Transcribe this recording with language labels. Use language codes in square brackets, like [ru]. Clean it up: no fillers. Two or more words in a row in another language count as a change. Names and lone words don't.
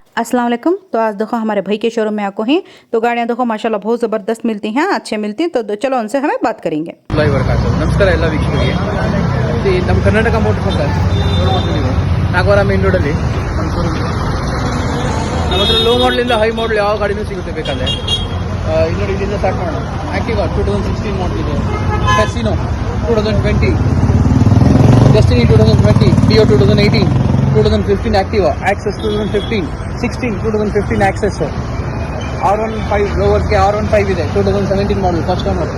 [ar] السلام عليكم. [hi] तो आज देखो हमारे भाई के शोरूम में आपको ही तो गाड़ियाँ देखो माशाल्लाह बहुत ज़बरदस्त मिलती हैं, अच्छे मिलती हैं। तो चलो उनसे हमें बात करेंगे। [kn] ನಮಸ್ಕಾರ ಎಲ್ಲ ವೀಕ್ಷಕರಿಗೆ. ನಮ್ಮ ಕರ್ನಾಟಕ ಮೋಟರ್ ಅಂತ ನೋಡ್ಬೋದು ನೀವು ನಾಗವಾರ ಮೇನ್ ರೋಡಲ್ಲಿ ನಮ್ಮ ಶೋರೂಮ್. ನಮ್ಮ ಹತ್ರ ಲೋ ಮಾಡಲಿಂದ [en] high model [kn] ಯಾವ ಗಾಡಿನೂ ಸಿಗುತ್ತೆ ಬೇಕಾದ್ರೆ. ಇದು ನೋಡಿ, ಇಲ್ಲಿಂದ ಸ್ಟಾರ್ಟ್ ಮಾಡೋಣ. ಆಕ್ಟಿವಾ 2016 ಮಾಡಲ್ ಇದೆ, ಕ್ಯಾಸಿನೋ 2020, ಡೆಸ್ಟಿನಿ 2020, ಡಿಯೋ 2018, 2015 ಆಕ್ಟಿವಾ, ಆಕ್ಸೆಸ್ 2015, 16 2015 ಆಕ್ಸೆಸ್, R15 ಲೋವರ್ಗೆ R15 ಇದೆ 2017 ಮಾಡಲ್ [en] first owner.